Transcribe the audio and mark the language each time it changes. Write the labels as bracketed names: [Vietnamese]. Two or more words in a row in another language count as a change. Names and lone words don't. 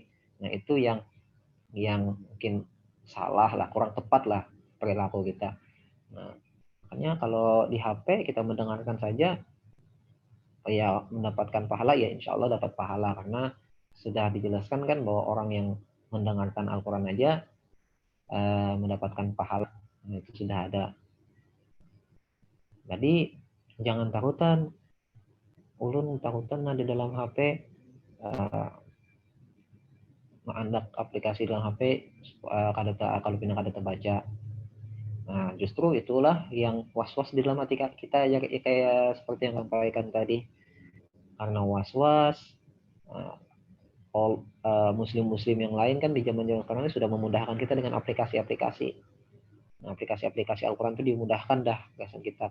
[Indonesian] Nah, itu yang mungkin salah lah, kurang tepat lah perilaku kita. Nah, makanya kalau di HP kita mendengarkan saja, ya mendapatkan pahala, ya [Arabic] إن شاء الله [Indonesian] dapat pahala, karena sudah dijelaskan kan bahwa orang yang mendengarkan Al-Quran aja mendapatkan pahala. Nah, itu sudah ada. [Banjar] Jadi jangan takutan, ulun takutan di dalam HP, mengandak aplikasi dalam HP, kalau pindah kada baca. [Indonesian] Nah, justru itulah yang was-was di dalam hati kita, ya kayak seperti yang sampaikan tadi. Karena was-was, muslim-muslim yang lain kan di zaman-zaman sekarang ini sudah memudahkan kita dengan aplikasi-aplikasi. Nah, aplikasi-aplikasi Al-Quran itu dimudahkan dah kesan kita.